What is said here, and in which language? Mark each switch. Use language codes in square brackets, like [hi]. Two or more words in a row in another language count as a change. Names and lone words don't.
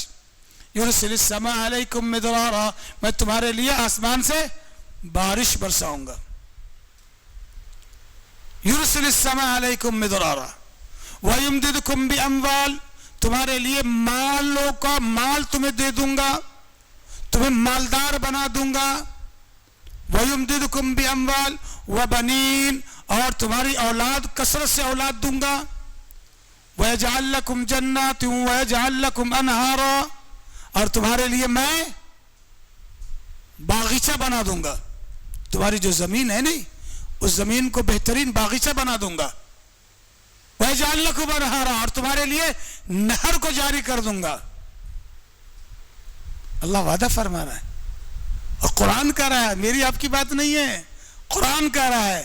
[ar] يرسل السماء عليكم مدرارا, [hi] मैं तुम्हारे लिए आसमान से बारिश बरसाऊंगा। [ar] يرسل السماء عليكم مدرارا ويمددكم بأموال, [hi] तुम्हारे लिए मालों का माल तुम्हें दे दूंगा, तुम्हें मालदार बना दूंगा। [ar] ويمددكم بأموال وبنين, [hi] और तुम्हारी औलाद, कसरत से औलाद दूंगा। [ar] ويجعل لكم جنات ويجعل لكم أنهارا, [hi] और तुम्हारे लिए मैं बागीचा बना दूंगा। तुम्हारी जो जमीन है नहीं, उस जमीन को बेहतरीन बागीचा बना दूंगा। [ar] ويجعل لكم أنهارا, [hi] और तुम्हारे लिए नहर को जारी कर दूंगा। अल्लाह वादा फरमा रहा है और कुरान कह रहा है, मेरी आपकी बात नहीं है, कुरान कह रहा है।